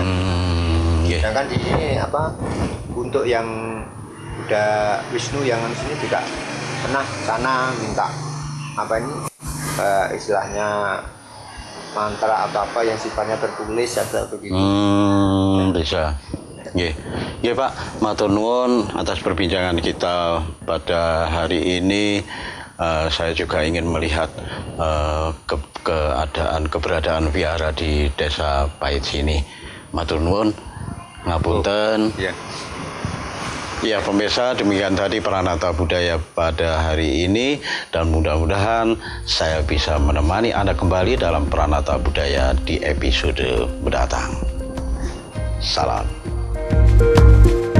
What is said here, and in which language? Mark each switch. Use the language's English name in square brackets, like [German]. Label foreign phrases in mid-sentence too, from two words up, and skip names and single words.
[Indonesian] Sedangkan di sini untuk yang Buddha Wisnu yang di sini juga pernah sana minta istilahnya mantra atau apa yang sifatnya tertulis atau begitu. Bisa. Nggih, Pak, [Javanese] matur nuwun [Indonesian] atas perbincangan kita pada hari ini. Saya juga ingin melihat keberadaan vihara di Desa Pahit sini. [Javanese] Matur nuwun, ngapunten. [Indonesian] Ya pemirsa, demikian tadi Pranata Budaya pada hari ini, dan mudah-mudahan saya bisa menemani Anda kembali dalam Pranata Budaya di episode mendatang. Salam.